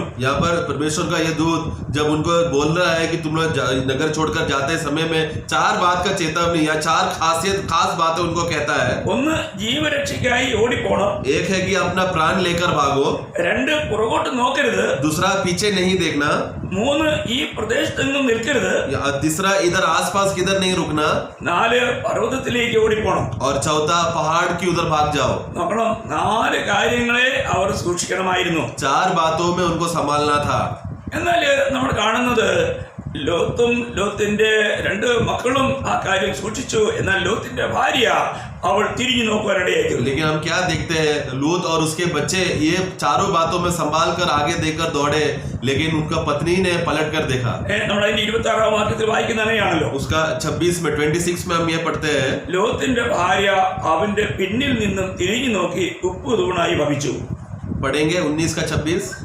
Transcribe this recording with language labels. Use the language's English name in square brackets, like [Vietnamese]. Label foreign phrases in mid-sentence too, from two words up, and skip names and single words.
[Hindi] यहाँ पर परमेश्वर का ये दूत जब उनको बोल रहा है कि तुम लोग नगर छोड़कर जाते समय में 4 बात का चेतावनी या 4 खास बातें उनको कहता है. [Malayalam] ഒന്ന്, ജീവരക്ഷയ്ക്കായി ഓടിപ്പോണം. [Hindi] एक है कि अपना प्राण लेकर भागो. 2, [Malayalam] പുറകോട്ട് നോക്കരുത്. [Hindi] दूसरा, पीछे नहीं देखना. 3, [Malayalam] ഈ പ്രദേശത്തെങ്ങും നിൽക്കരുത്. [Hindi] तीसरा, इधर आसपास किधर नहीं रुकना. 4, [Malayalam] പർവ്വതത്തിലേക്ക് ഓടിപ്പോണം. [Hindi] और चौथा, पहाड़ की उधर भाग जाओ. [Malayalam] നോക്കണം, 4 കാര്യങ്ങളെ അവർ സൂക്ഷിക്കണമായിരുന്നു. [Hindi] 4 बातों में उनको संभालना था. [Malayalam] എന്നാൽ നമ്മൾ കാണുന്നത് ലോത്തും ലോത്തിന്റെ 2 മക്കളും ആ കാര്യം സൂക്ഷിച്ചു. എന്നാൽ ലോത്തിന്റെ ഭാര്യ അവൾ തിരിഞ്ഞു നോക്കുവാനിടയായി. [Hindi] लेकिन हम क्या देखते हैं, लूत और उसके बच्चे ये चारों बातों में संभाल कर आगे देखकर दौड़े, लेकिन उनका पत्नी ने पलट कर देखा. [Malayalam] നമ്മൾ അതിന്റെ 26 വാക്യത്തിൽ വായിക്കുന്ന അങ്ങനെയാണല്ലോ. [Hindi] उसका 26 में हम ये पढ़ते हैं, [Malayalam] ലോത്തിന്റെ ഭാര്യ അവന്റെ പിന്നിൽ നിന്നും തിരിഞ്ഞു നോക്കി ഉപ്പ് തൂണായി ഭവിച്ചു. [Hindi] पढ़ेंगे 19 का 26.